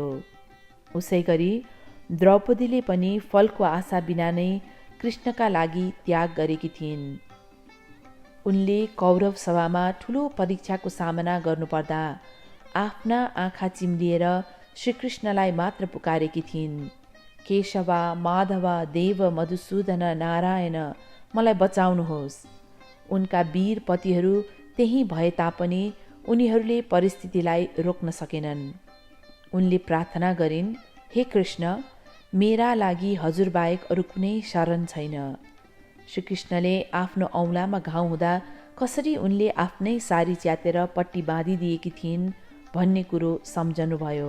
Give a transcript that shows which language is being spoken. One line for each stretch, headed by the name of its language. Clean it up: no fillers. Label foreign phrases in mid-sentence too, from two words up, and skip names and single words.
Nepali: उसै गरी द्रौपदीले पनि फलको आशा बिना नै कृष्णका लागि त्याग गरेकी थिइन्। उनले कौरव सभामा ठूलो परीक्षाको सामना गर्नुपर्दा आफ्ना आँखा चिम्लिएर श्रीकृष्णलाई मात्र पुकारेकी थिइन्। केशवा, माधव, देव, मधुसूदन, नारायण, मलाई बचाउनुहोस्। उनका वीर पतिहरू त्यही भए तापनि उनीहरूले परिस्थितिलाई रोक्न सकेनन्। उनले प्रार्थना गरिन्, हे कृष्ण, मेरा लागि हजुरबाहेक अरू कुनै शरण छैन। श्रीकृष्णले आफ्नो औँलामा घाउ हुँदा कसरी उनले आफ्नै सारी च्यातेर पट्टी बाँधिदिएकी थिइन् भन्ने कुरो सम्झनुभयो।